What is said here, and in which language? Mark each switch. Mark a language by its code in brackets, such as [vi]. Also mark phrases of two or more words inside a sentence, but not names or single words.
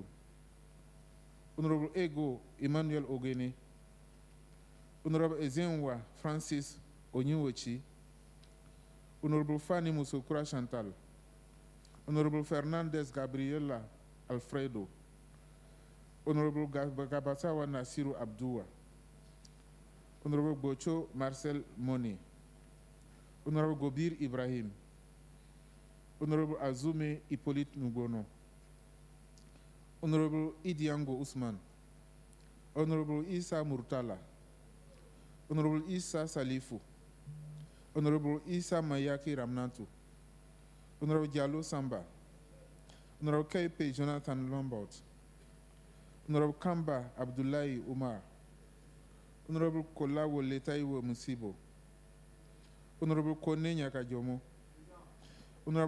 [en] Honorable Ego Emmanuel Ogene, Honorable Ezenwa Francis Onyiwechi, Honorable Fanny Musokura Chantal, Honorable Fernandez Gabriela Alfredo, Honorable Gabatawa Nasiru Abdua, Honorable Bocho Marcel Mone, Honorable Gobir Ibrahim, Honorable Azume Hippolyte Nugono, Honorable Idiango Usman, Honorable Isa Murtala, Honorable Isa Salifu, Honorable Isa Mayaki Ramnantu, Honorable Diallo Samba, Honorable Kaipe Jonathan Lombard, Honorable Kamba Abdullahi Umar, Honorable Kolawo Letaiwo Musibo, Honorable Kone Nyakajomo, Honorable